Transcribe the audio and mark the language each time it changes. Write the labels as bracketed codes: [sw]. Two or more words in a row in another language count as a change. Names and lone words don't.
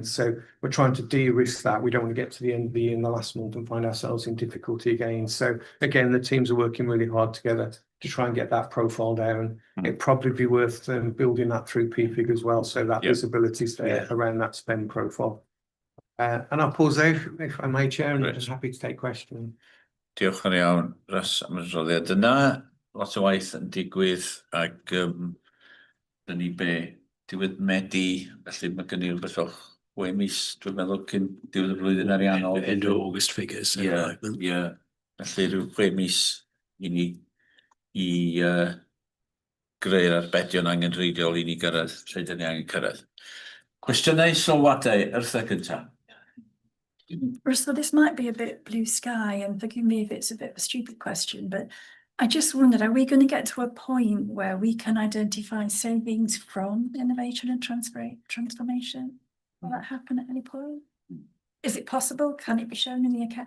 [en] So we're trying to de-risk that. We don't want to get to the end of the year in the last month and find ourselves in difficulty again. So again, the teams are working really hard together to try and get that profile down. It'd probably be worth building that through PFIG as well, so that visibility is there around that spend profile. And I'll pause there if I may, Chair, and I'm happy to take questions. [cy] Diolch yn iawn, Russ, am y adroddiad yna. Lot o waith yn digwydd, ac dyn ni diwedd Medi, felly mae gen i rhywbeth o 6 mis, dwi'n meddwl, cyn diwedd y flwyddyn ariannol. [en] End of August figures. [cy] Felly rhyw 6 mis i ni i greu'r arbedion angenrheidiol i ni gyrraedd, lle dyn ni angen cyrraedd. Cwestiynau sylwadau, Urtha cynta. [en] Russell, this might be a bit blue sky, and forgive me if it's a bit of a stupid question, but I just wondered, are we going to get to a point where we can identify savings from innovation and transformation? Will that happen at any point? Is it possible? Can it be shown in the account?